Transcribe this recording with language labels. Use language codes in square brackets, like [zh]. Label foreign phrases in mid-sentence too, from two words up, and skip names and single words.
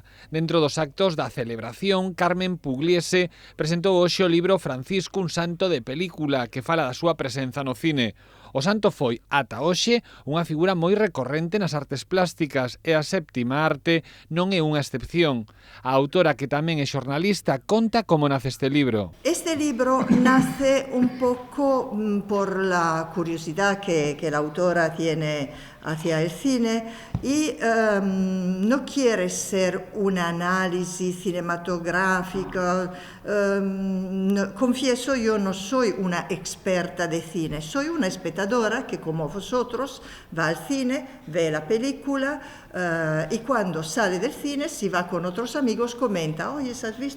[gl] Dentro dos actos da celebración, Carmen Pugliese presentou hoxe o libro Francisco, un santo de película, que fala da súa presenza no cine. O santo foi, ata hoxe, unha figura moi recorrente nas artes plásticas e a séptima arte non é unha excepción. A autora, que tamén é xornalista, conta como nace este libro. [es] Este Este libro nace un poco por la curiosidad que la autora tiene hacia el cine y no quiere ser un análisis cinematográfico. Confieso, yo no soy una experta de cine, soy una espectadora que, como vosotros, va al cine, ve la película y cuando sale del cine, si va con otros amigos, comenta: oye, ¿has visto?